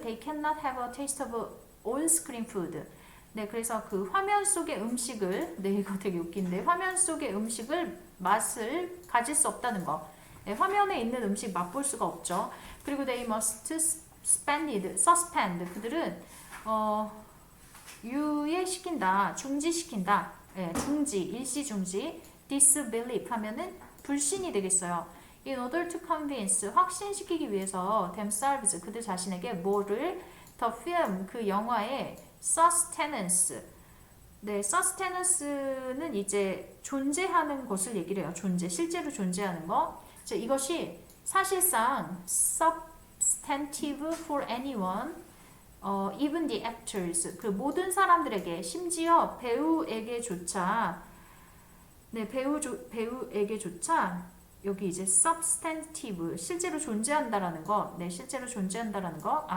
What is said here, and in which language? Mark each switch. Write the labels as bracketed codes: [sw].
[en] They cannot have a taste of on-screen food. [ko] 네, 그래서 그 화면 속의 음식을, 네, 이거 되게 웃긴데, 화면 속의 음식을 맛을 가질 수 없다는 거. 네, 화면에 있는 음식 맛볼 수가 없죠. 그리고 [en] they must suspend. [ko] 그들은 유예시킨다, 중지시킨다. 네, 중지, 일시 중지. disbelief 하면은 불신이 되겠어요. [en] In order to convince, [ko] 확신시키기 위해서 [en] themselves, [ko] 그들 자신에게 뭐를 [en] the film, [ko] 그 영화의 [en] sustenance. [ko] 네, sustenance는 이제 존재하는 것을 얘기를 해요. 존재, 실제로 존재하는 거. 이것이 사실상 [en] substantive for anyone, even the actors, [ko] 그 모든 사람들에게, 심지어 배우에게조차, 네, 배우에게조차 여기 이제 substantive, 실제로 존재한다라는 거, 네, 실제로 존재한다라는 거.